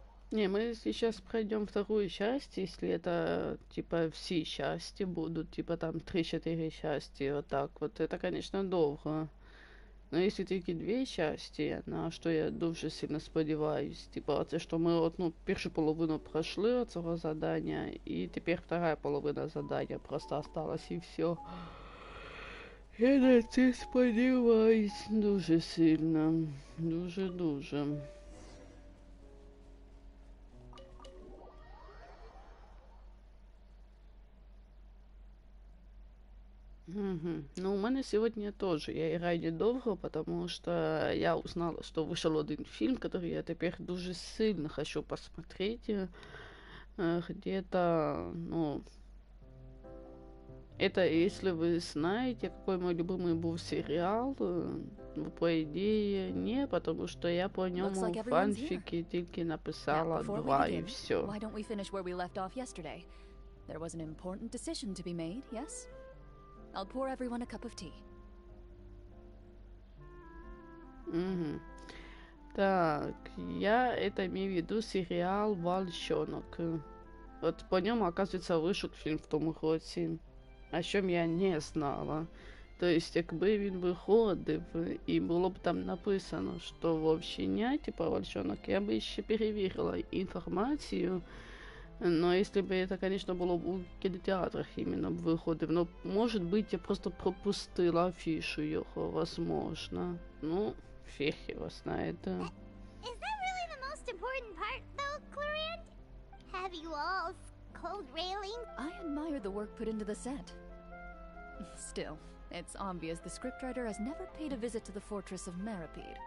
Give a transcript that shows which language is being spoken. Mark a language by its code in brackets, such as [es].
[ru] Не, мы сейчас пройдем вторую часть, если это, типа, все части будут, типа, там, 3-4 части, вот так вот. Это, конечно, долго. [uk] Но если тільки 2 части, на що я дуже сильно сподіваюсь, типа, це що ми одну першу половину пройшли цього задання, і тепер [ru] вторая половина [uk] задання просто осталась і все. Я на це сподіваюсь дуже сильно. Дуже-дуже. Угу. Ну, у мене сьогодні теж. [ru] Я граю недовго, потому что я узнала, что вышел один фильм, который я теперь [uk] дуже сильно [ru] хочу посмотреть. Где-то, ну... Это, если вы знаете, какой мой любимый был сериал, по идее, не, потому что я по нему фанфики тільки написала 2 и все. [en] Why don't we finish where we left off yesterday? There was an important decision to be made, yes? I'll pour everyone a cup of tea. Угу. [ru] Так, я это имею в виду сериал «Волчонок». Вот по нему, оказывается, вышел фильм в том році, о чем я не знала. [uk] То есть, якби він виходив, і було б там написано, що вовчення, типа «Волчонок», я бы еще перевірила інформацію. [ru] Но если бы это, конечно, было в кинотеатрах именно выходив. Но, может быть, я просто пропустила афишу його, возможно. Ну, фиг его знает. [en] Is that really the most important part, though, Clarand? Have you all cold railing? I admire the work put into the set. Still, it's obvious the scriptwriter has never paid a visit to the fortress of Meripede.